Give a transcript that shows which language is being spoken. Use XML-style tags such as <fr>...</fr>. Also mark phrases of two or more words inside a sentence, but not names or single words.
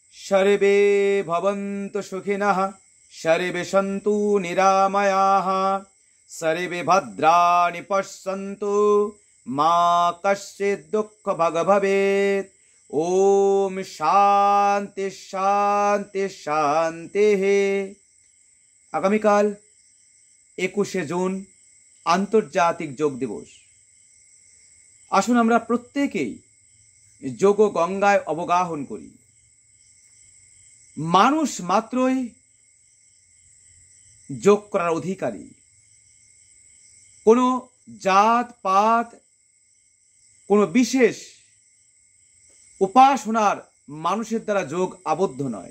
<sa>सर्वे भवन्तु सुखिनः सर्वे सन्तु निरामयाः सर्वे भद्राणि पश्यन्तु मा कश्चित् दुःखभाग् भवेत्। ओम शांति शांति शांति।</sa> <bn>আগামীকাল 21 জুন আন্তর্জাতিক যোগ দিবস। আসুন আমরা প্রত্যেকেই যোগ গঙ্গায় অবগাহন করি। মানুষ মাত্রই যোগ করার অধিকারী। কোনো জাত পাত, কোনো বিশেষ উপাসনার মানুষের দ্বারা যোগ আবদ্ধ নয়।</bn>